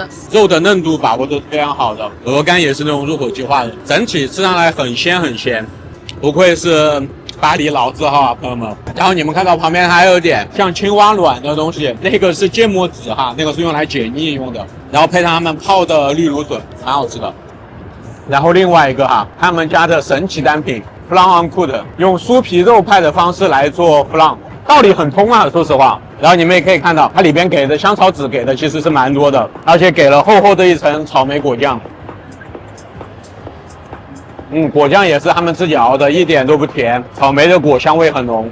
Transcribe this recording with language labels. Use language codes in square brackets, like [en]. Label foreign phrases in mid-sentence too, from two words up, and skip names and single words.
[zh] 肉的嫩度把握的非常好的，鹅肝也是那种入口即化的，整体吃上来很鲜，不愧是巴黎老字号啊，朋友们。然后你们看到旁边还有点像青蛙卵的东西，那个是芥末籽哈，那个是用来解腻用的，然后配上他们泡的绿芦笋，蛮好吃的。然后另外一个哈，他们家的神奇单品 [fr] flan en croûte， [zh] 用酥皮肉派的方式来做 flan， 道理很通啊，说实话。然后你们也可以看到，它里边给的香草籽给的其实是蛮多的，而且给了厚厚的一层草莓果酱。果酱也是他们自己熬的，一点都不甜，草莓的果香味很浓。